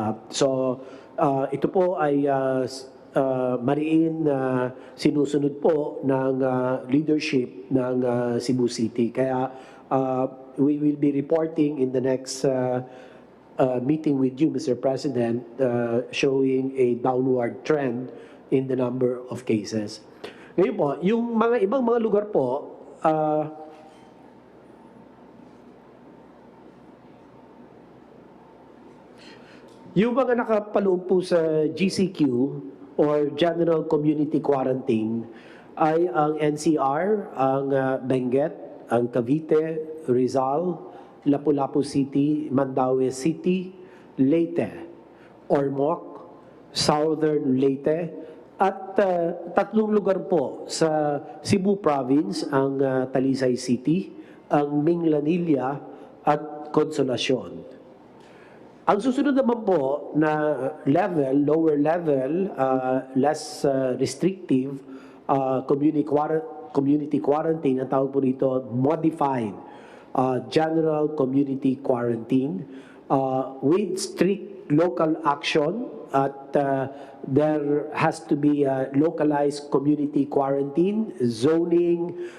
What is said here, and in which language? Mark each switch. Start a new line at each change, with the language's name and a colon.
Filipino: So ito po ay mariin na sinusunod po ng leadership ng Cebu City.
English: Kaya we will be reporting in the next meeting with you, Mr. President, showing a downward trend in the number of cases.
Filipino: Ngayon po, yung mga ibang mga lugar po, yung mga nakapaloob po sa GCQ or General Community Quarantine ay ang NCR, ang Benguet, ang Cavite, Rizal, Lapu-Lapu City, Mandaue City, Leyte, Ormoc, Southern Leyte, at tatlong lugar po sa Cebu Province, ang Talisay City, ang Minglanilla at Consolacion. Ang susunod naman po na
English: level, lower level, less restrictive, community quarantine,
Filipino: ang tawag po rito,
English: modified general community quarantine with strict local action at there has to be localized community quarantine, zoning,